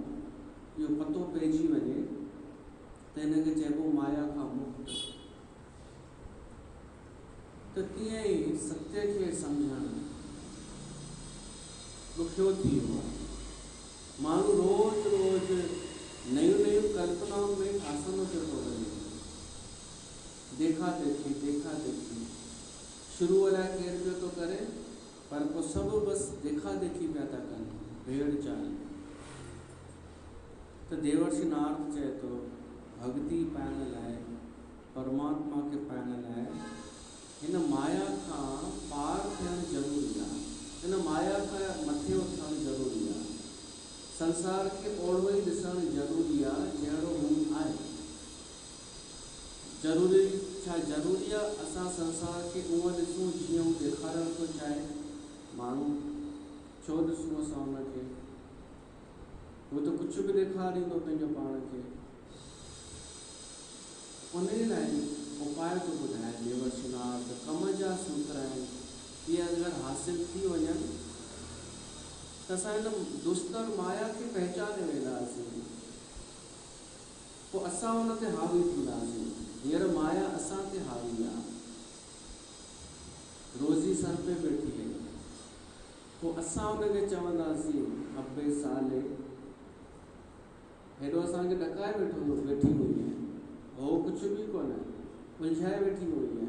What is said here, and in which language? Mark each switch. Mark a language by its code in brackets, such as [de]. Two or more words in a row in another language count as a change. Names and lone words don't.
[sd] इहो पतो पइजी वञे त हिनखे चइबो माया खां मुक्त। त तीअं ई सत्य खे सम्झणु ॾुखियो थी वियो आहे। माण्हू रोज़ नयूं नयूं कल्पनाउनि में फासंदो पियो थो वञे। देखा देखी शुरू लाइ केरु पियो थो करे, पर पोइ सभु बसि देखा देखी पिया था कनि, भेड़ चाल। त देवर्षि नारद चए थो, भक्ति पाइण लाइ, परमात्मा खे पाइण लाइ हिन माया खां पार थियणु ज़रूरी आहे। हिन माया खां मथे उथणु ज़रूरी आहे। संसार खे ओड़ो ई ॾिसणु ज़रूरी आहे जहिड़ो हू आहे। ज़रूरी आहे असां संसार खे उहो ॾिसूं जीअं हू ॾेखारणु थो चाहे। माण्हू छो ॾिसूं असां हुनखे? [hi] वो तो कुछ भी [sd] ॾेखारींदो पंहिंजो पाण खे। उन लाइ उपाय तो ॿुधाए देवर्षि नारद, कम जा सूत्र आहिनि। इहे अगरि हासिल थी वञनि त असां हिन दुस्तर माया खे पहचाने वेंदासीं, पोइ असां हुन ते हावी थींदासीं। हींअर माया असां ते हावी आहे, रोज़ी सर पे वेठी आहे, पोइ असां हुनखे चवंदासीं अबे साले हेॾो असांखे ॾकाए वेठी हुई आहे, हो कुझु बि कोन्हे, उलझाए वेठी हुई आहे।